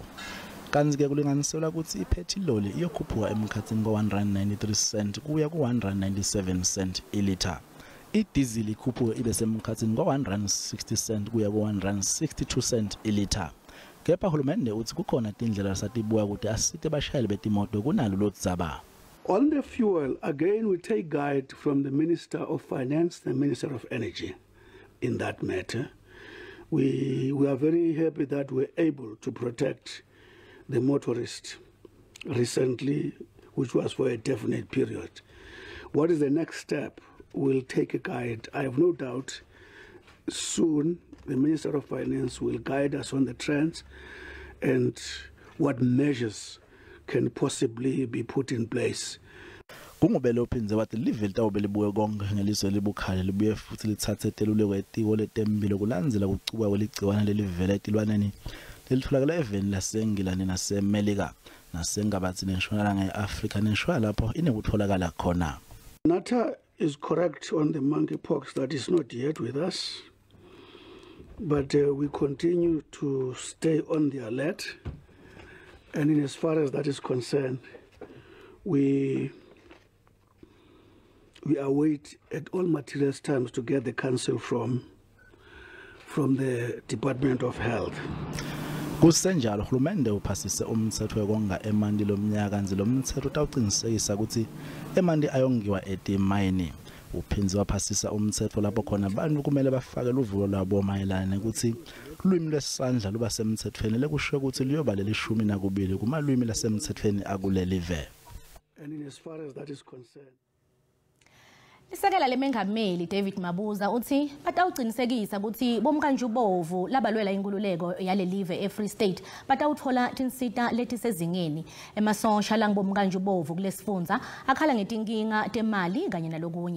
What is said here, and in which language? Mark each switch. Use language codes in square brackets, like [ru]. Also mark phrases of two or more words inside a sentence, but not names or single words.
[ss] Kanzi ke kulinganiselwa ukuthi iphethiloli iyokhuphuka emkhathini ko-193 cent kuya ku-197 cent ilitha. Idizili ikhuphuka ibe semkhathini ko-160 cent kuya ku-162 cent ilitha. Kepha hulumende uthi kukhona tindlela satibuya ukuthi asite bashayeli betimoto kunalo lodzaba. [en] On the fuel, again, we take guide from the Minister of Finance, the Minister of Energy in that matter. We are very happy that we're able to protect the motorist recently, which was for a definite period. What is the next step? We'll take a guide. I have no doubt soon the Minister of Finance will guide us on the trends and what measures can possibly be put in place. [ss] Kungubele uphinze wathi live litawube libuye konke ngelizwe libukhale libuye futhi lithathe teluleko etiko letembilo kulandzela kucukwa kweligciwana lelivela etilwaneni lelitholakala eveni laseNgilani naseMelika nasengabathi neshonalanga yeAfrika neshwa lapho inekutholakala khona. [en] Nata is correct on the monkeypox that is not yet with us, but we continue to stay on the alert. And in as far as that is concerned, we await at all materials times to get the counsel from the Department of Health. [ss] Kusenjalo hulumende uphasise umthetho wekonga emandi lomnyaka kanzi lo mthetho utawuqinisekisa ukuthi emandi ayongiwa etimayini. Uphinze waphasisa umthetho lapho khona abantu kumele bafake uvulo lwabo mayelana ukuthi ulwimi lwesandla luba semthethweni lekusho ukuthi liyobalela 12 kumalwimi lasemthethweni akulelive. [en] And in as far as that is concerned, [ss] Sekela Mengameli David Mabuza uthi batawuqinisekisa ukuthi bomkanjubovu labalwela inkululeko yalelive eFree State batawuthola tinsita letisezingeni emasosha langibomkanjubovu kulesifundza akhala ngetinkinga temali kanye nalokunye.